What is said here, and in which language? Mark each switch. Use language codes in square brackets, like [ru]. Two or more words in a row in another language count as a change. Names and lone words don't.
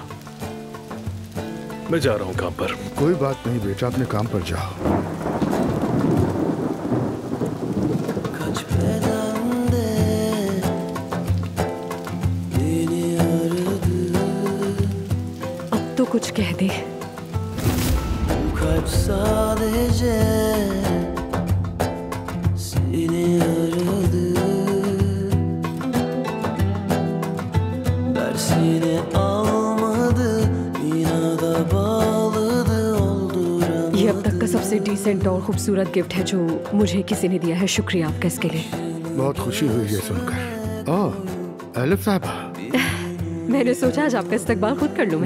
[hi] मैं जा रहा हूं काम पर। कोई बात नहीं बेटा, अपने काम पर जाओ। अब तो कुछ कह दे। [tr] sadece seni aradı, dersini almadı, inada bağladı, olduramadı. [hi] ये अब तक का सबसे डिसेंट और खूबसूरत गिफ्ट है जो मुझे किसी ने दिया है। शुक्रिया आपका इसके लिए। बहुत खुशी हुई ये सुनकर। ओह, एलिफ साहबा। मैंने सोचा आज आपका इस्तकबाल खुद कर लूं मैं।